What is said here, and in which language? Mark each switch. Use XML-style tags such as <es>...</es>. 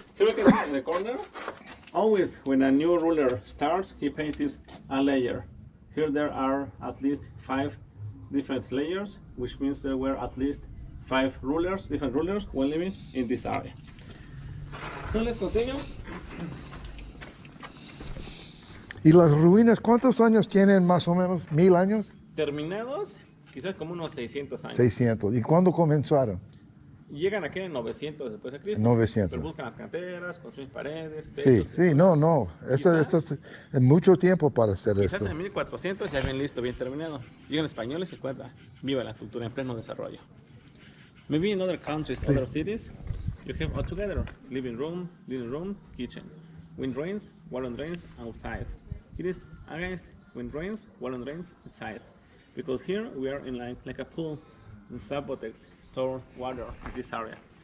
<en>Here we can see in the corner. Always when a new ruler starts, he painted a layer. Here there are at least 5 different layers, which means there were at least 5 rulers, different rulers, when living in this area. So let's continue.</en> <es>¿Y las ruinas cuántos años tienen más o menos? ¿1000 años? Terminados, quizás como unos 600 años. 600. ¿Y cuándo comenzaron? Llegan aquí en 900 después de Cristo. 900. Pero buscan las canteras, construyen paredes, Sí, techos. sí, no. Esto es mucho tiempo para hacer Quizás esto. en 1400 ya bien listo, bien terminado. Llegan españoles y se encuentra viva la cultura en pleno desarrollo.</es> <en>Maybe in other countries, other cities, you have all together living room, kitchen. Wind rains, water drains outside. It is against wind rains, water drains inside. Because here we are in like a pool in Zapotec, store water in this area.</en>